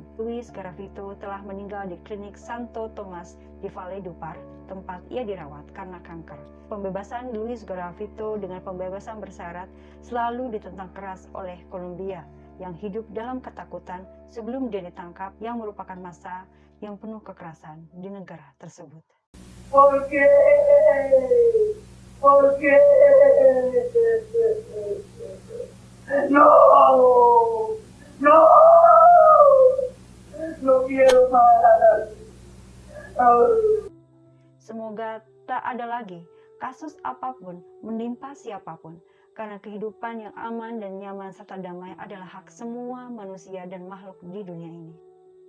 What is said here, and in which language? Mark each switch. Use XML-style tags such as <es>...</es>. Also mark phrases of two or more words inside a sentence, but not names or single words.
<id>Luis Gravito telah meninggal di klinik Santo Tomas di Valledupar, tempat ia dirawat karena kanker. Pembebasan Luis Gravito dengan pembebasan bersyarat selalu ditentang keras oleh Kolombia yang hidup dalam ketakutan sebelum dia ditangkap, yang merupakan masa yang penuh kekerasan di negara tersebut.</id> <es>¿Por qué? ¿Por qué? No, no, no quiero más.</es> <id>Semoga tak ada lagi kasus apapun menimpa siapapun, karena kehidupan yang aman dan nyaman serta damai adalah hak semua manusia dan makhluk di dunia ini.</id>